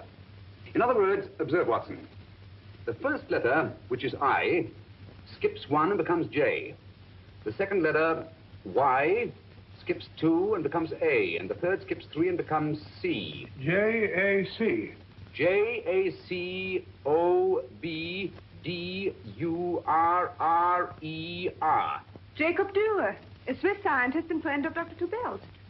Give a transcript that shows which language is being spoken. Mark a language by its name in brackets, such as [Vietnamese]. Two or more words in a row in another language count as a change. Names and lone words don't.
[English] In other words, observe, Watson. The first letter, which is I, skips 1 and becomes J. The second letter, Y, skips 2 and becomes A. And the third skips 3 and becomes C. J-A-C. J-A-C-O-B-D-U-R-R-E-R. Jacob Dürer, a Swiss scientist and friend of Dr. Tobel's.